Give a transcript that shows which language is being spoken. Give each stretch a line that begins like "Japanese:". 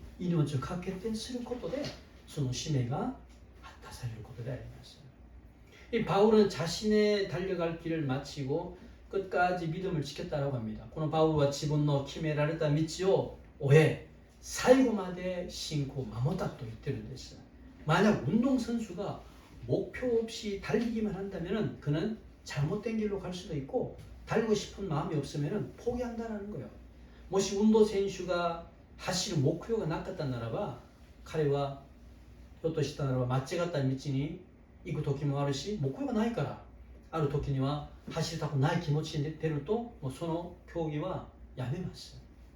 Japanese: 命を懸けてすることでその使命が果たされることであります。
Korean: 이 바울은 자신의 달려갈 길을 마치고 끝까지 믿음을 지켰다라고 합니다.
Japanese: この 바울과自分の決められた道を終え最後まで信仰を守ったと言ってるんです。
Korean: 만약 운동선수가 목표 없이 달리기만 한다면 그는 잘못된 길로 갈 수도 있고 달리고 싶은 마음이 없으면 포기한다는 거예요.
Japanese: もし運動選手が走る目標がなかったならば彼はひょっとしたならば間違った道に行く時もあるし目標がないからある時には走りたくない気持ちに出るともうその競技はやめます。